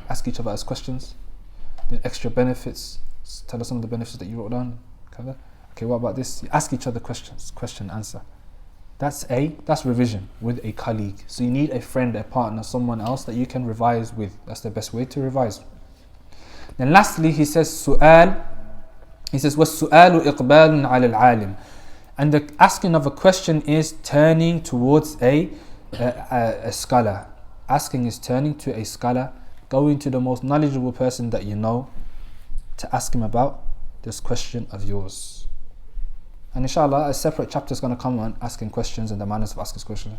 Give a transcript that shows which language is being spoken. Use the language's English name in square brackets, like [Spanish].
[English] Ask each other as questions. The extra benefits. Tell us some of the benefits that you wrote down. Okay, what about this? You ask each other questions. Question, answer. That's revision with a colleague. So you need a friend, a partner, someone else that you can revise with. That's the best way to revise. Then lastly, he says su'al. He says [Arabic] وَالسُّؤَالُ إِقْبَالٌ عَلَى الْعَالِمِ. [English] And the asking of a question is turning towards a scholar. Asking is turning to a scholar, going to the most knowledgeable person that you know to ask him about this question of yours. And inshallah, a separate chapter is going to come on asking questions and the manners of asking questions.